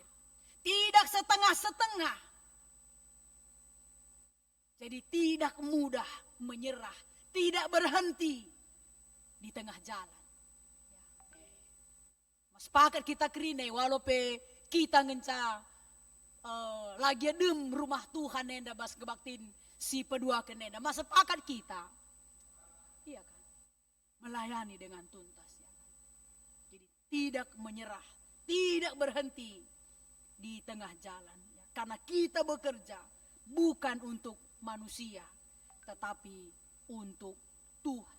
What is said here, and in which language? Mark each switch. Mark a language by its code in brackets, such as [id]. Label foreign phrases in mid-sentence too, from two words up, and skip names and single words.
[id] Tidak setengah-setengah. Jadi tidak mudah menyerah, tidak berhenti di tengah jalan. [btx] Mas pakat kita kerine walaupun kita ngenca lagi dem rumah Tuhan nenda bas kebaktin si pedua kenenda. Mas pakat kita, iya kan, [id] melayani dengan tuntas. Ya kan? Jadi tidak menyerah, tidak berhenti di tengah jalan. Ya. Karena kita bekerja bukan untuk manusia, tetapi untuk Tuhan.